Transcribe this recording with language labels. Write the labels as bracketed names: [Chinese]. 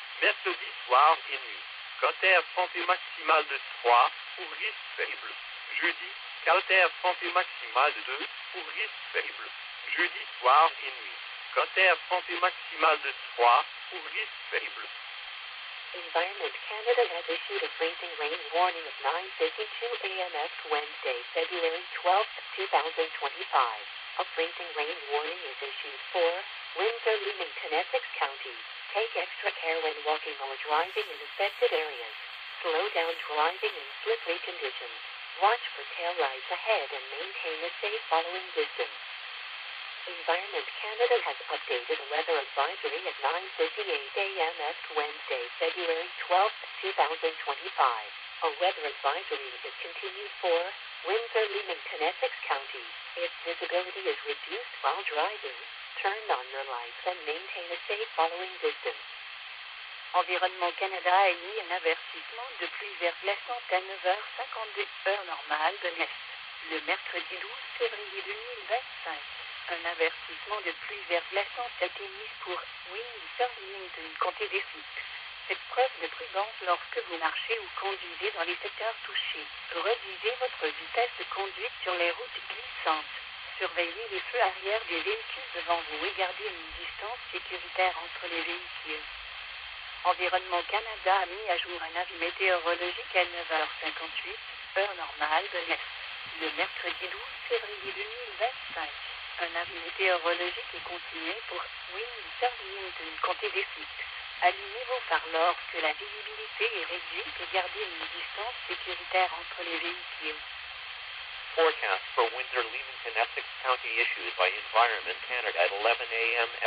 [French] Mercredi soir et nuit. Caractère santé maximale de 3, pour risque faible. Jeudi, caractère santé maximale de 2, pour risque faible. Jeudi soir et nuit. Caractère santé maximale de 3, pour risque faible. [English] Environment Canada has issued a freezing rain warning at 9:52 a.m. Wednesday, February 12, 2025. A freezing rain warning is issued for Windsor, Leamington, Essex County. Take extra care when walking or driving in affected areas. Slow down driving in slippery conditions. Watch for tail lights ahead and maintain a safe following distance. Environment Canada has updated a weather advisory at 9:58 a.m. Wednesday, February 12, 2025. A weather advisory is continued for Windsor, Leamington, Essex County. If visibility is reduced while driving, turn on your lights and maintain a safe following distance. [French] Environnement Canada a émis un avertissement de pluie verglaçante à 9h52 heure normale de l'Est, le mercredi 12 février 2025. Un avertissement de pluie verglaçante a été mis pour Windsor, Leamington, comté d'Essex. Faites preuve de prudence lorsque vous marchez ou conduisez dans les secteurs touchés. Réduisez votre vitesse de conduite sur les routes glissantes. Surveillez les feux arrière des véhicules devant vous et gardez une distance sécuritaire entre les véhicules. Environnement Canada a mis à jour un avis météorologique à 9h58, heure normale de l'Est, le mercredi 12 février 2025. Un avis météorologique est continué pour Windsor, Leamington, comté d'Essex. Allumez vos phares lorsque la visibilité est réduite et gardez une distance sécuritaire entre les véhicules. [English] Forecast for Windsor, Leamington, Essex County issued by Environment Canada at 11 a.m.